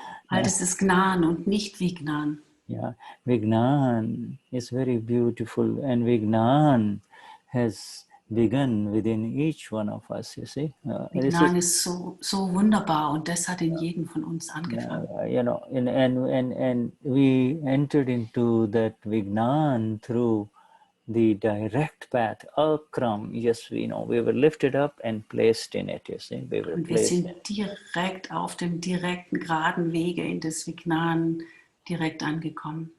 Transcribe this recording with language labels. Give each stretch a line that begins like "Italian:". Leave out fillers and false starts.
German: All das ist Gnan und nicht Vignan.
English: Yeah, Vignan is very beautiful, and Vignan has begun within each one of us, you see.
German: Vignan ist so wunderbar, und das hat in jedem von uns angefangen.
English: And we entered into that Vignan through the direct path, Akram. Yes, we were lifted up and placed in it, you see.
German: Und wir sind direkt auf dem direkten, geraden Wege in das Vignan direkt angekommen.